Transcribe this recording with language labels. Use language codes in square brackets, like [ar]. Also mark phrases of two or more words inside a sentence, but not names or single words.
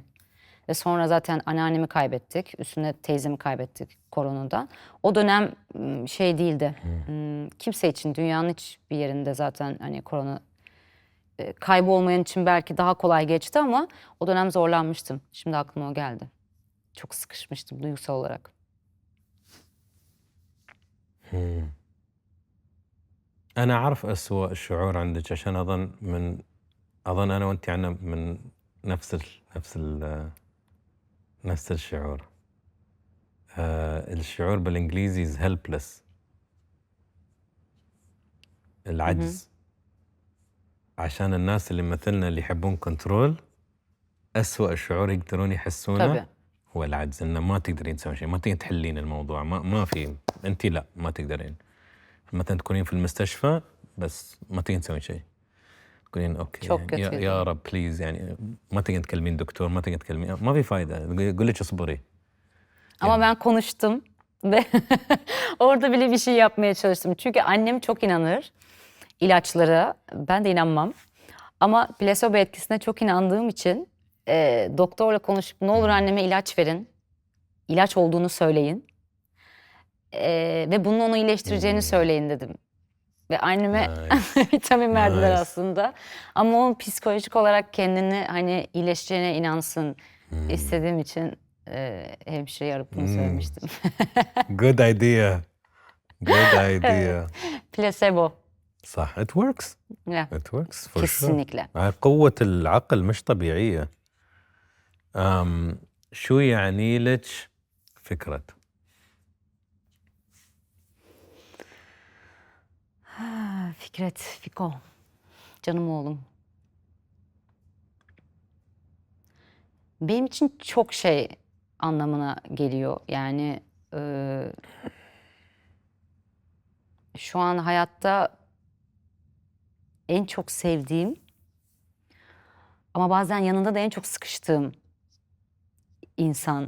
[tr] Ve sonra zaten anneannemi kaybettik. Üstüne teyzemi kaybettik koronadan. O dönem şey değildi. Kimse için dünyanın hiçbir yerinde zaten hani korona kaybı olmayan için belki daha kolay geçti ama o dönem zorlanmıştım. Şimdi aklıma o geldi. Çok sıkışmıştım duygusal olarak. [ar] أنا أعرف أسوأ شعور عندك عشان أظن أنا وأنت عنا من نفس الشعور. الشعور بالإنجليزي [en] is helpless. [ar] العجز. عشان الناس اللي مثلنا اللي يحبون كنترول أسوأ شعور يقدرون يحسونه [tr] Tabii. [ar] هو العجز، إنه ما تقدرين تسوين شيء، ما تقدرين تحلين الموضوع، ما في، أنت لا ما تقدرين. مثلا تكونين في المستشفى بس ما تقدرين تسوين شيء. تقولين اوكي [tr] Çok [ar] يعني [tr] kötüydü. [ar] يا رب بليز، يعني ما تقدرين تكلمين دكتور، ما تقدرين تكلمين، ما في فايدة، يقول لك اصبري. [tr] Ama ben konuştum ve orada bile bir şey yapmaya çalıştım. Çünkü annem çok inanır ilaçlara. Ben de inanmam. Ama plasebo etkisine çok inandığım için doktorla konuşup ne olur anneme ilaç verin. İlaç olduğunu söyleyin. Ve bunun onu iyileştireceğini söyleyin dedim. Ve anneme [en] Nice. [tr] vitamin verdiler [en] Nice. [tr] aslında. Ama o psikolojik olarak kendini hani iyileşeceğine inansın istediğim için hemşireyi arayıp bunu söylemiştim. [en] Good idea. Good idea. [tr] Plasebo. [en] صح. It works. [tr] Ya, [en] It works for sure. [tr] kesinlikle. [ar] قوة العقل مش طبيعية. شو يعني لك فكرة؟ [tr] Fikret, Fiko. Canım oğlum. Benim için çok şey anlamına geliyor. Yani şu an hayatta en çok sevdiğim ama bazen yanında da en çok sıkıştığım insan.